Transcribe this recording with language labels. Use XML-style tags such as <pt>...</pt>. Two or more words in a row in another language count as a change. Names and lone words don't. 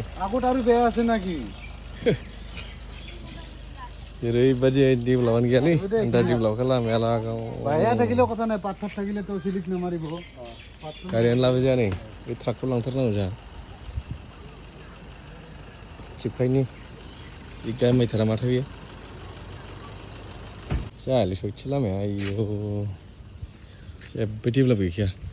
<as>আগত আৰু বেয়া আছে নাকি</as> <brx>ओरैबायदि डेभेलपआनो गैयालै दा डेभेलपखौ लामाया लागाव</brx> <as>বেয়া থাকিলেও কথা নাই পাথৰ থাকিলে তো চিলিক নামাৰিব</as> <brx>गारियानो लाबो जाया नै बे ट्राकखौ लांथारनांगौ जोंहा चिपकाइनि बे गायमायथारा माथो बेयो जायालै सयथि लामाया आयौ जेबो डेभेलप गैखाया</brx>